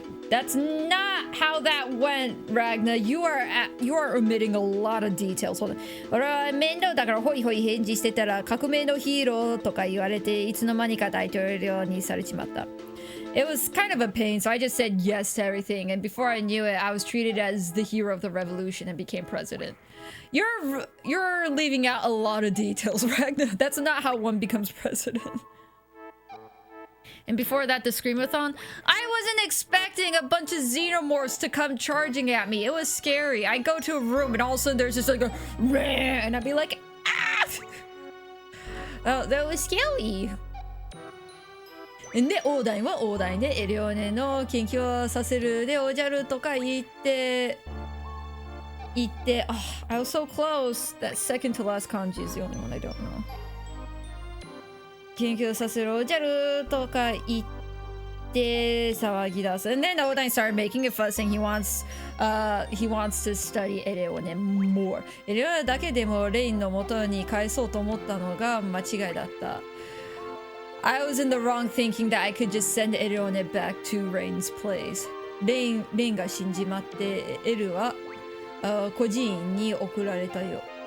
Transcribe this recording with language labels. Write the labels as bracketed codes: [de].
[en] That's not how that went, Ragna. You are omitting a lot of details. Hold on. [ja] 俺は面倒だからホイホイ返事してたら革命のヒーローとか言われていつの間にか大統領にされちまった。 [en] It was kind of a pain, so I just said yes to everything. And before I knew it, I was treated as the hero of the revolution and became president. You're leaving out a lot of details, Ragna. That's not how one becomes president. And before that, the Screamathon, I wasn't expecting a bunch of xenomorphs to come charging at me. It was scary. I go to a room and all of a sudden there's just like a and I'd be like, ah! Oh, that was scary. [ja] で、オーダイはオーダイでエリオネの研究をさせるでおじゃるとか言って、 [en] oh, I was so close. That second to last kanji is the only one I don't know. [ja] 研究させるおじゃるとか言って騒ぎ出す。 [en] And then Odain started making a fuss saying he wants to study エレオネ more. [ja] エレオネだけでもレインの元に返そうと思ったのが間違いだった。 [en] I was in the wrong thinking that I could just send エレオネ back to Rain's place. [ja] レインが死んじまってエルは孤児院に送られたよ。